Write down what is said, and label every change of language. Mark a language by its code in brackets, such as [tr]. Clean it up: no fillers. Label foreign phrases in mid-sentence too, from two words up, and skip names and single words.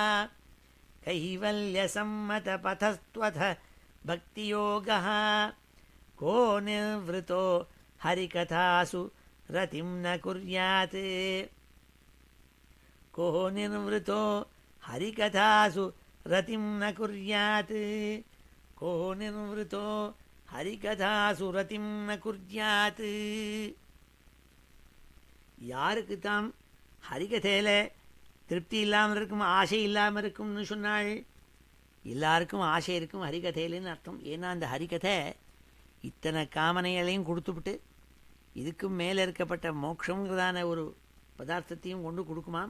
[sa] कैवल्यसम्मत पथस्त्वथ भक्तियोगः को निर्वृतो हरिकथासु रतिं न कुर्यात् को निर्वृतो हरिकथासु रतिं न कुर्यात् को निर्वृतो हरिकथासु रतिं न कुर्यात् [ta] யாருக்கு தாம் ஹரிகதையில் திருப்தி இல்லாமல் இருக்கும், ஆசை இல்லாமல் இருக்கும்னு சொன்னாள். எல்லாருக்கும் ஆசை இருக்கும் ஹரிகதையிலன்னு அர்த்தம். ஏன்னா அந்த ஹரிகதை இத்தனை காமனைகளையும் கொடுத்துவிட்டு இதுக்கும் மேலே இருக்கப்பட்ட மோட்சங்கிறதான ஒரு பதார்த்தத்தையும் கொண்டு கொடுக்குமாம்.